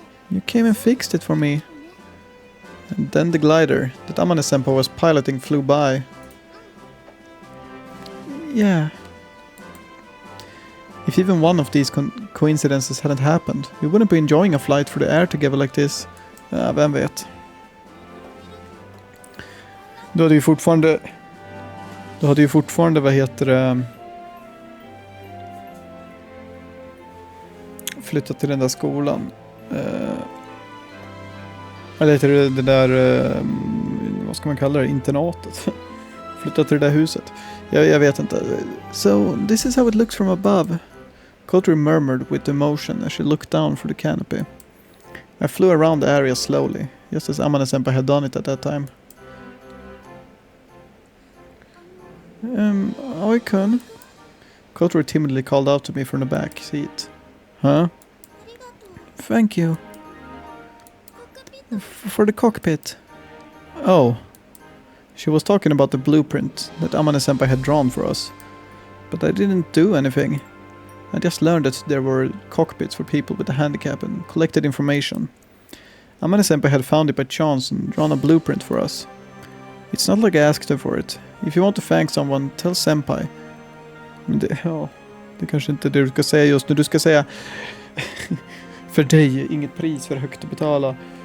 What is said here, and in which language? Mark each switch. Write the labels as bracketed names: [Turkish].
[English] You came and fixed it for me. And then the glider that Amane-senpai was piloting flew by. Yeah. If even one of these coincidences hadn't happened, we wouldn't be enjoying a flight through the air together like this. [Swedish] Vem vet. Du hade ju fortfarande, vad heter det, flyttat till den där skolan. Eller till det där, vad ska man kalla det, internatet. Flyttat till det där huset. Jag vet inte. [English] So, this is how it looks from above. Kotori murmured with emotion as she looked down through the canopy. I flew around the area slowly, just as Amane-senpai had done it at that time. Oikun? Kotori timidly called out to me from the back seat. Huh? Thank you. For the cockpit. Oh. She was talking about the blueprint that Amane-senpai had drawn for us. But I didn't do anything. I just learned that there were cockpits for people with a handicap and collected information. Amane-senpai had found it by chance and drawn a blueprint for us. It's not like I asked her for it. If you want to thank someone, tell senpai. [Swedish] Men det kanske inte är det du ska säga just nu. Du ska säga för dig, inget pris för högt att betala.